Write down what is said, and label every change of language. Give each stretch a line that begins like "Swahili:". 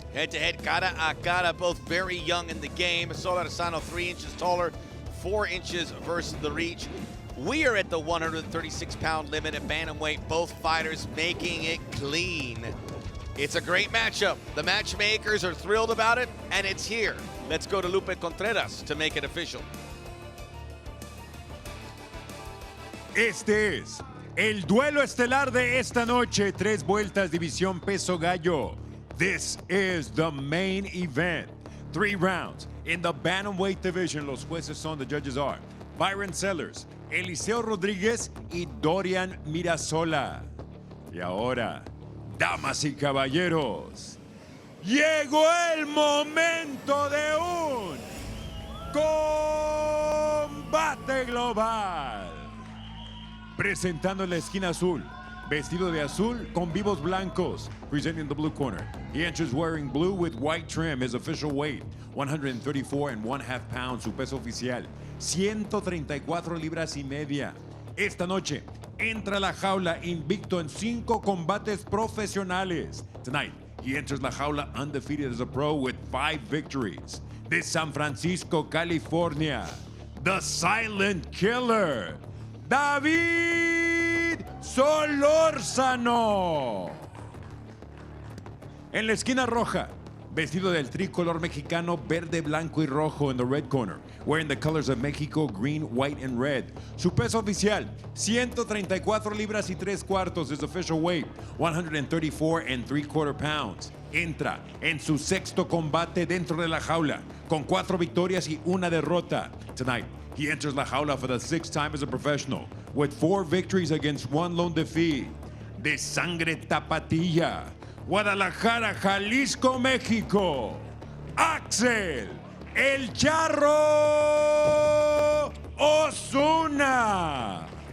English: Head-to-head,
Spanish: cara a cara,
English: both very young in the game. Solorzano 3 inches taller, 4 inches versus the reach. We are at the 136-pound limit at bantamweight, both fighters making it clean. It's a great matchup. The matchmakers are thrilled about it, and it's here. Let's go to Lupe Contreras to make it official.
Spanish: Este es el duelo estelar de esta noche. 3 vueltas, división peso gallo.
English: This is the main event. 3 rounds in the bantamweight division.
Spanish: Los jueces son,
English: the judges are
Spanish: Byron Sellers, Eliseo Rodríguez y Dorian Mirasola. Y ahora, damas y caballeros, llegó el momento de un combate global. Presentando en la esquina azul, vestido de azul con vivos blancos.
English: Presenting the blue corner, he enters wearing blue with white trim. His official weight, 134.5 pounds.
Spanish: Su peso oficial, 134 libras y media. Esta noche, entra a la jaula invicto en 5 combates profesionales.
English: Tonight, he enters
Spanish: la jaula
English: undefeated as a pro with 5 victories. De San Francisco, California, the Silent Killer, David Solorzano.
Spanish: En la esquina roja, vestido del tricolor mexicano verde, blanco y rojo
English: in the red corner, wearing the colors of Mexico, green, white, and red.
Spanish: Su peso oficial, 134 libras y 3 cuartos.
English: His official weight, 134.75 pounds.
Spanish: Entra en su 6º combate dentro de la jaula, con 4 victorias y 1 derrota.
English: Tonight, he enters
Spanish: la jaula
English: for the 6th time as a professional, with 4 victories against 1 lone defeat.
Spanish: De sangre tapatilla, Guadalajara, Jalisco, México, Axel, El Charro Osuna.